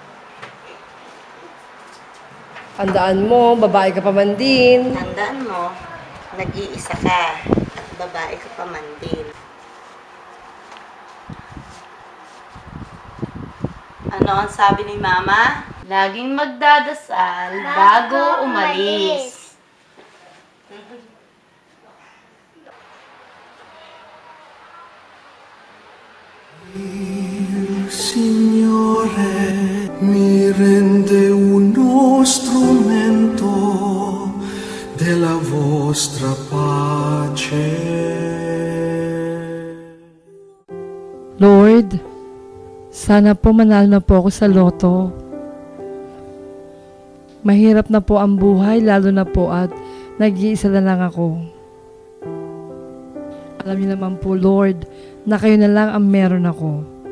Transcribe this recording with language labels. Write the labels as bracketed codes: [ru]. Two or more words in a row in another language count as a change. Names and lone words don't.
[tl] Tandaan mo, babae ka pa man din. Tandaan mo, nag-iisa ka at babae ka pa man din. Ano ang sabi ni mama? Laging magdadasal bago umalis. [it] Signore, mi rende uno strumento della vostra pace. [tl] Lord, sana po manalo na po ako sa loto. Mahirap na po ang buhay, lalo na po at nag-iisa na lang ako. Alam niyo naman po, Lord, na kayo na lang ang meron ako.